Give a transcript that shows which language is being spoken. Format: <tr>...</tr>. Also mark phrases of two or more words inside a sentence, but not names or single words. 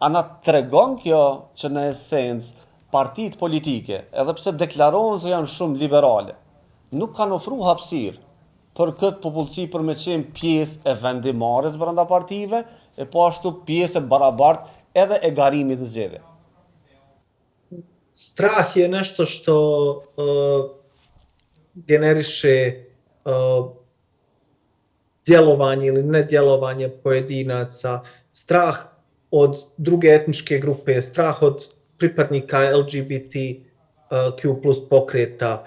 <sq>A na tregon kjo që në esencë partitë politike, edhe pse deklarohen se janë shumë liberale, nuk kanë ofru hapësirë për këtë popullsi për me qenë pjesë e vendimarrjes brenda partive, e po ashtu pjesë e barabartë edhe e garimit të zgjedhjeve.</sq> <bs>Strah je nešto što generiše djelovanje ili nedjelovanje pojedinaca, strah od druge etničke grupe, strah od pripadnika LGBTQ plus pokreta.</bs>